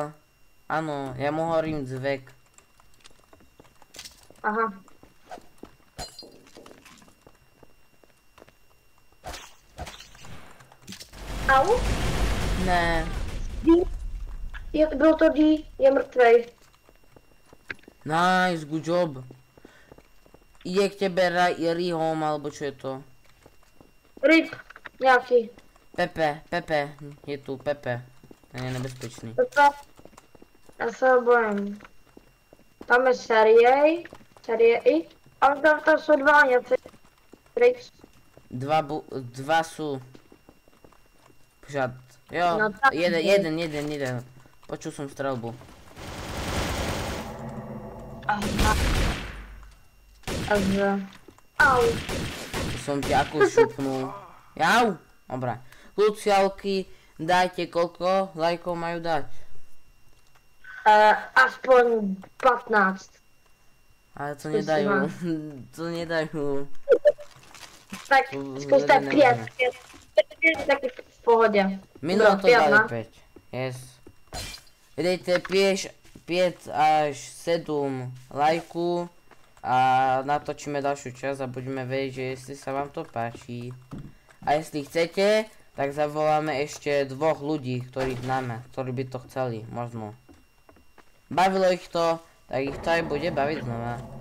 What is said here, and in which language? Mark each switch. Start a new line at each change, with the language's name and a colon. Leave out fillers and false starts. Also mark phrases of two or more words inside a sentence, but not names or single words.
Slovak: Áno, ja mu hovorím Zvek. Aha. Au? Ne.
Czech: Byl to D, je mrtvej.
English: Nice, good job.
Slovak: Ide k tebe Rihom, alebo čo je to? Rip,
Czech: nějaký.
Slovak: Pepe, je tu Pepe. Ten je nebezpečný.
Czech: Pepe. Já se ho bojím. Tam je série I. Ale tam jsou dva něco. Rip.
Slovak: Dva sú. Pořád. Jo, No tak jeden. Počul som strelbu. Aha. Au. Som ti ako šupnul. Jau. Dobre. Lucialky, dajte koľko lajkov majú dať? Aspoň 15. Ale to nedajú. To nedajú.
Czech: Tak zkuste 5. Taky v pohodě.
Slovak: Minulé to dali 5. Yes.
Czech: Dejte 5 až 7 lajku
Slovak: a natočíme ďalšiu časť a budeme vedieť, že jestli sa vám to páči. A jestli chcete, tak zavoláme ešte 2 ľudí, ktorých známe, ktorí by to chceli, možno. Bavilo ich to, tak ich to aj bude baviť znova.